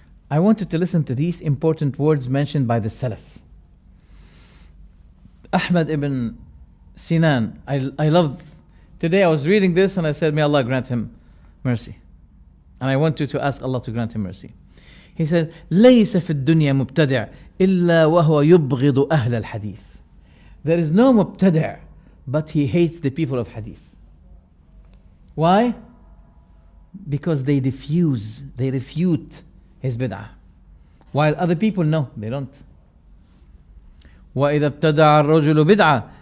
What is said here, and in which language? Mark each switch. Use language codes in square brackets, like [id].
[en] I wanted to listen to these important words mentioned by the Salaf. Ahmad ibn Sinan, I love, today I was reading this and I said, may Allah grant him mercy. And I wanted to ask Allah to grant him mercy. He said, [ar] ليس في الدنيا مبتدع إلا وهو يبغض أهل الحديث. [en] There is no mubtadi', but he hates the people of hadith. Why? Because they refute his bid'ah. While other people, no, they don't. [ar] وَإِذَا ابْتَدَعَ الرَّجُلُ بِدْعَةً.